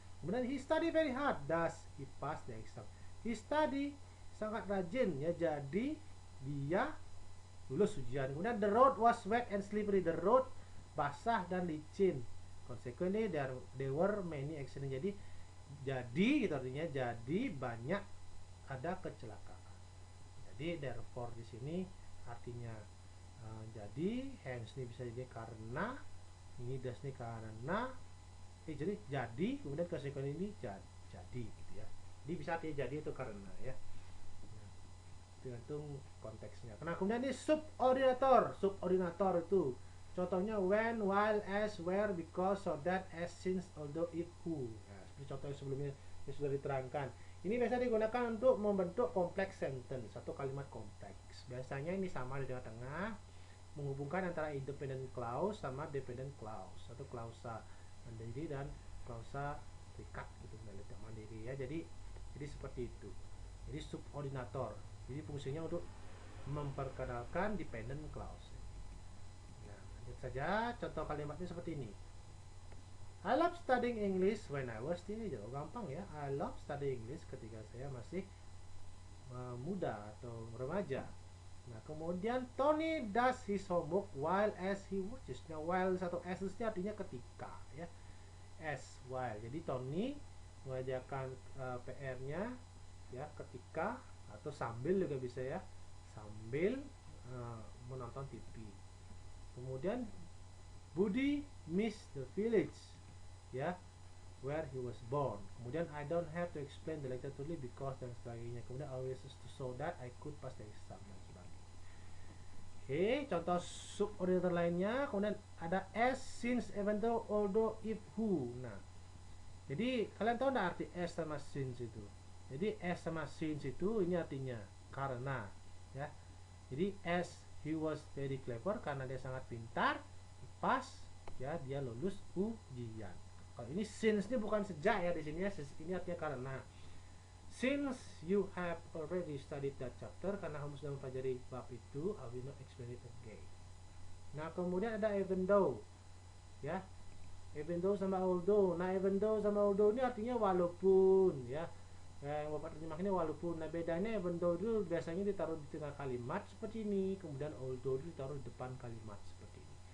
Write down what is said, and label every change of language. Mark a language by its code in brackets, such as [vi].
[id] Kemudian [en] he study very hard, thus he passed the exam. He study [id] sangat rajin ya, jadi dia lulus ujian. Kemudian [en] the road was wet and slippery. The road [id] basah dan licin. [en] Consequently there were many accidents. [id] Jadi gitu artinya jadi banyak ada kecelakaan. Jadi therefore di sini artinya jadi, hence ini bisa jadi karena, ini das ini karena, jadi kemudian consequently ini jadi gitu ya. Jadi bisa artinya jadi itu karena ya. Tergantung konteksnya. Nah, kemudian ini subordinator itu contohnya when, while, as, where, because, so that, as, since, although, if, who. Nah, seperti contoh yang sebelumnya yang sudah diterangkan. Ini biasa digunakan untuk membentuk kompleks sentence, satu kalimat kompleks. Biasanya ini sama di tengah-tengah, menghubungkan antara independent clause sama dependent clause, satu klausa mandiri dan klausa terikat gitu, tidak mandiri ya. Jadi seperti itu. Jadi subordinator. Jadi fungsinya untuk memperkenalkan dependent clause. Nah, lanjut saja. Contoh kalimatnya seperti ini. [en] I love studying English when I was teenager. [id] Gampang ya. [en] I love studying English [id] ketika saya masih muda atau remaja. Nah, kemudian [en] Tony does his homework while as he watches. [id] Nah, while satu as ini artinya ketika ya. As while. Jadi Tony mengerjakan PR-nya ya ketika atau sambil juga bisa ya, sambil menonton TV. Kemudian [en] Budi miss the village ya, where he was born. [id] Kemudian [en] I don't have to explain the letter to Lee because [id] dan sebagainya. Kemudian [en] always to so that I could pass the exam [id] dan sebagainya. Oke, contoh subordinator lainnya. Kemudian ada as, since, even though, although, if, who. Nah, jadi kalian tahu nggak arti as sama since itu? Jadi as sama since itu ini artinya karena ya. Jadi [en] as he was very clever, [id] karena dia sangat pintar, pas ya dia lulus ujian. Kalau ini since ini bukan sejak ya di sini ya, ini artinya karena. [en] Since you have already studied that chapter, [id] karena kamu sudah mempelajari bab itu, [en] I will not explain it again. [id] Nah, kemudian ada even though ya. Even though sama although. Nah, even though sama although ini artinya walaupun ya. Yang Bapak terjemahkan ini walaupun. Nah, bedanya even though itu biasanya ditaruh di tengah kalimat seperti ini, kemudian although itu ditaruh di depan kalimat seperti ini.